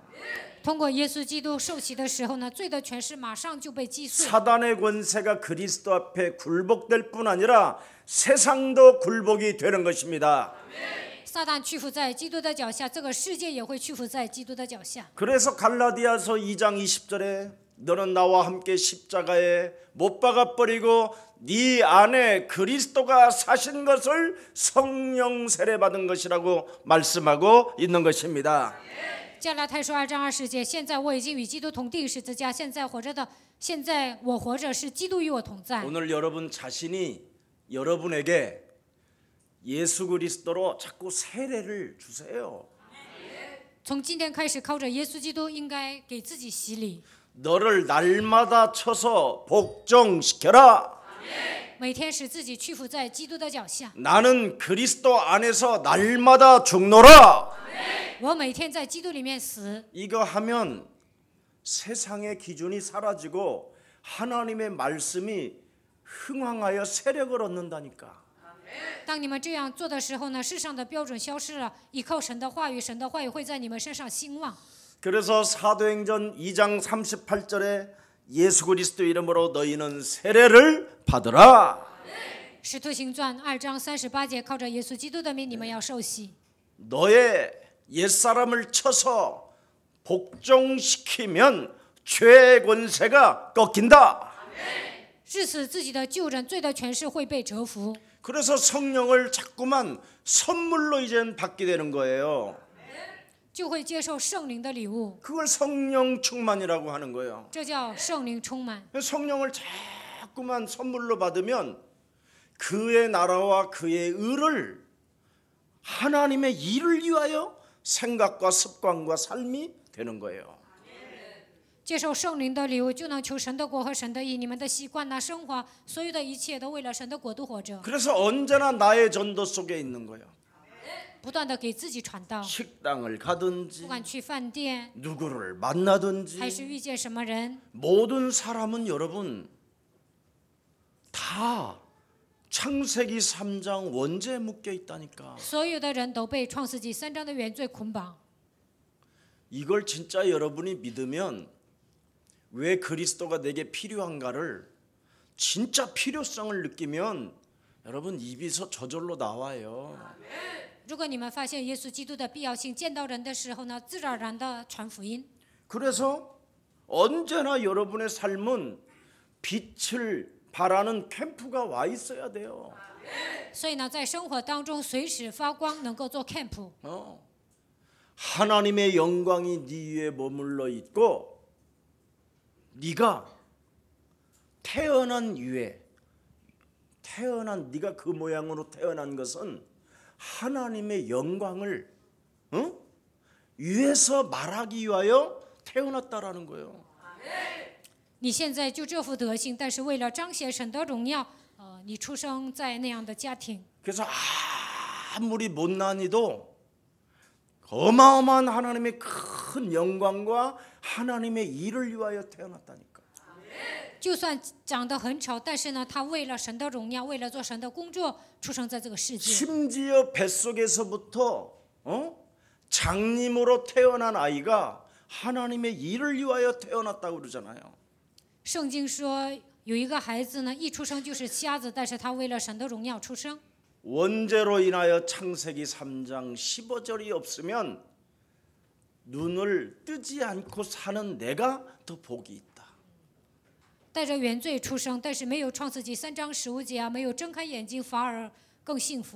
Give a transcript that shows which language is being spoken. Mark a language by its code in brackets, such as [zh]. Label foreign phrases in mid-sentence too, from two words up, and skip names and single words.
[zh] 通过耶稣基督受洗的时候呢，罪的权势马上就被击碎。 [ko] 사단의 권세가 그리스도 앞에 굴복될 뿐 아니라 세상도 굴복이 되는 것입니다. [zh] 撒旦屈服在基督的脚下，这个世界也会屈服在基督的脚下。 [ko] 그래서 갈라디아서 2장 20절에 너는 나와 함께 십자가에 못 박아 버리고 네 안에 그리스도가 사신 것을 성령 세례 받은 것이라고 말씀하고 있는 것입니다. [zh] 加拉太书2章20节，现在我已经与基督同定十字架，现在我活着是基督与我同在。 [ko] 오늘 여러분 자신이 여러분에게 예수 그리스도로 자꾸 세례를 주세요. [zh] 从今天开始，靠着耶稣基督，应该给自己洗礼， [ko] 너를 날마다 쳐서 복종시켜라. [zh] 每天使自己屈服在基督的脚下。 [ko] 나는 그리스도 안에서 날마다 죽노라. [zh] 我每天在基督里面死， [ko] 이거 하면 세상의 기준이 사라지고 하나님의 말씀이 흥황하여 세력을 얻는다니까. [zh] 当你们这样做的时候呢，世上的标准消失了，依靠神的话语，神的话语会在你们身上兴旺。 [ko] 그래서 사도행전 2장 38절에 예수 그리스도 이름으로 너희는 세례를 받으라. [zh] 使徒行传2章38节，靠着耶稣基督的名，你们要受洗。 [ko] 너의 옛사람을 쳐서 복종시키면 죄의 권세가 꺾인다. [zh] 致死自己的旧人，罪的权势会被折服。 [ko] 그래서 성령을 자꾸만 선물로 이젠 받게 되는 거예요. [zh] 就会接受圣灵的礼物， [ko] 그걸 성령 충만이라고 하는 거예요. [zh] 这叫圣灵充满。 [ko] 성령을 자꾸만 선물로 받으면 그의 나라와 그의 의를 하나님의 일을 위하여 생각과 습관과 삶이 되는 거예요. [zh] 接受圣灵的礼物，就能求神的国和神的义。你们的习惯呐、生活，所有的一切都为了神的国度活着。 [ko] 그래서 언제나 나의 전도 속에 있는 거예요. [zh] 不断的给自己传道， [ko] 식당을 가든지 [zh] 不管去饭店， [ko] 누구를 만나든지 [zh] 还是遇见什么人， [ko] 모든 사람은 여러분 다 창세기 3장 원죄에 묶여 있다니까. [zh] 所有的人都被创世纪3章的原罪捆绑。 [ko] 이걸 진짜 여러분이 믿으면 왜 그리스도가 내게 필요한가를 진짜 필요성을 느끼면 여러분 입에서 저절로 나와요. [zh] 如果你们发现耶稣基督的必要性，见到人的时候呢，自然而然的传福音。 [ko] 그래서 언제나 여러분의 삶은 빛을 발하는 캠프가 와 있어야 돼요. [zh] 所以呢，在生活当中随时发光，能够做 camp。 [ko] 하나님의 영광이 네 위에 머물러 있고 네가 태어난 이후에 네가 그 모양으로 태어난 것은 하나님의 영광을 위해서 말하기 위하여 태어났다라는 거예요. [zh] 你现在就这副德性，但是为了彰显神的荣耀，你出生在那样的家庭。 [ko] 그래서 아무리 못난이도 어마어마한 하나님의 큰 영광과 하나님의 일을 위하여 태어났다니까. [zh] 就算长得很丑，但是呢，他为了神的荣耀，为了做神的工作，出生在这个世界。 [ko] 심지어 뱃속에서부터 장님으로 태어난 아이가 하나님의 일을 위하여 태어났다고 그러잖아요. [zh] 圣经说有一个孩子呢，一出生就是瞎子，但是他为了神的荣耀出生。 [ko] 원죄로 인하여 창세기 3장 15절이 없으면 눈을 뜨지 않고 사는 내가 더 복이 있다. [zh] 带着原罪出生，但是没有创世纪3章15节啊，没有睁开眼睛，反而更幸福。